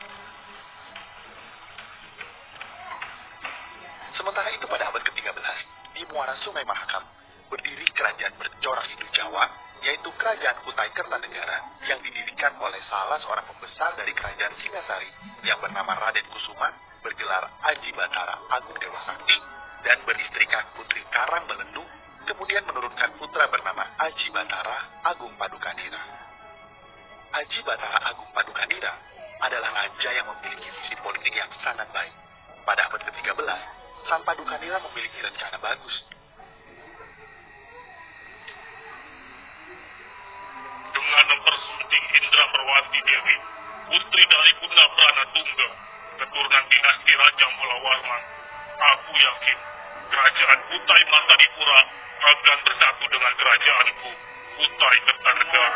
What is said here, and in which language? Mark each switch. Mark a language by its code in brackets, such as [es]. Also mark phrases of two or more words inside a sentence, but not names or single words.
[id] Sementara itu pada abad ke-13, di muara Sungai Mahakam, berdiri kerajaan bercorak Hindu Jawa, yaitu Kerajaan Kutai Kertanegara, yang didirikan oleh salah seorang pembesar dari Kerajaan Singasari yang bernama Raden Kusuma, bergelar Aji Batara Agung Dewa Sakti, dan beristrikan Putri Karang Belendu, kemudian menurunkan putra bernama Aji Batara Agung Padukanira. Aji Batara Agung Padukanira adalah raja yang memiliki visi politik yang sangat baik. Pada abad ke-13, Sang Padukanira memiliki rencana bagus. Dengan mempersunting Indra Perwati Dewi, putri dari Bunda Prana Tungga, keturunan dinasti Raja Mulawarman, aku yakin kerajaan Kutai Martadipura akan bersatu dengan kerajaanku, Kutai Kertanegara.